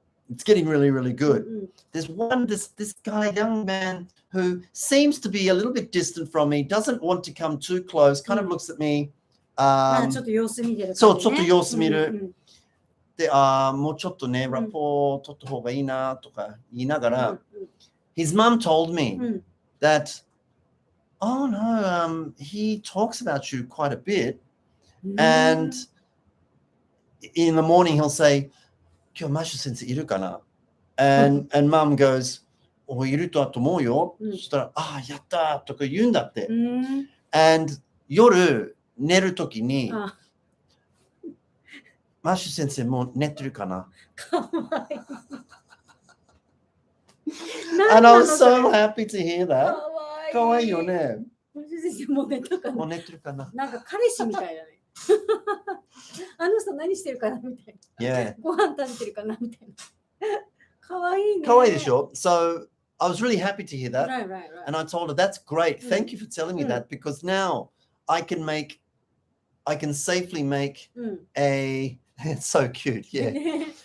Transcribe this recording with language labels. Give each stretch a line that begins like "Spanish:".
English: It's getting really, really good. There's this guy, young man, who seems to be a little bit distant from me, doesn't want to come too close, kind of looks at me.
Japanese: ちょっと様子見てる感じね。そう、ちょっと様子見る。で、もうちょっとね、ラポー取った方がいいなとか言いながら、
English: his mom told me that, oh no, he talks about you quite a bit. And in the morning he'll say,
Japanese: 今日マッシュ先生いるかな?
English: And mom goes,
Japanese: いると思うよ。そしたら、やったとか言うんだって。
English: And
Japanese: 夜寝るときに、マッシュ先生もう寝てるかな? かわいい。
English: And I was so happy to hear that.
Japanese: かわいいよね。マッシュ先生もう寝たかな? もう寝てるかな? なんか彼氏みたいだね。あの人何してるかなみたいな。
English: Yeah.
Japanese: ご飯食べてるかなみたいな。かわいいね。かわいいでしょ?
English: So I was really happy to hear that. Right. And I told her, that's great. Thank you for telling me that, because now I can safely make it's so cute. Yeah.